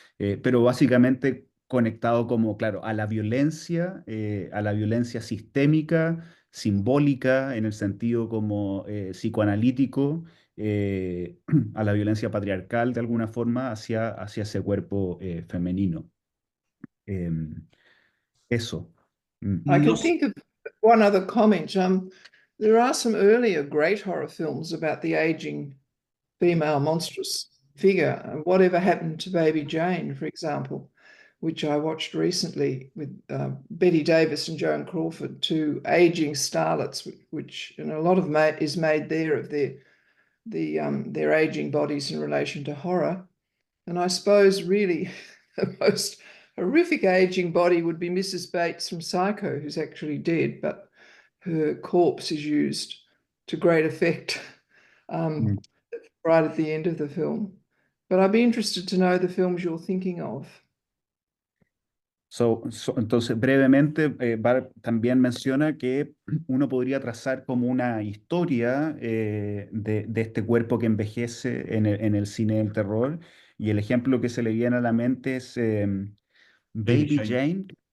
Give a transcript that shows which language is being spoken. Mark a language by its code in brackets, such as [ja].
[es] Pero básicamente conectado como, claro, a la violencia sistémica, simbólica, en el sentido como psicoanalítico, a la violencia patriarcal de alguna forma hacia ese cuerpo femenino. Eso. [en] I can think of one other comment. There are some earlier great horror films about the aging female monstrous figure. Whatever Happened to Baby Jane, for example, which I watched recently with Betty Davis and Joan Crawford, two aging starlets, which and a lot of is made there of their aging bodies in relation to horror. And I suppose really the most horrific aging body would be Mrs. Bates from Psycho, who's actually dead, but her corpse is used to great effect right at the end of the film. But I'd be interested to know the films you're thinking of. [es] Entonces, brevemente, también menciona que uno podría trazar como una historia de este cuerpo que envejece en el cine del terror. Y el ejemplo que se le viene a la mente es Baby Jane.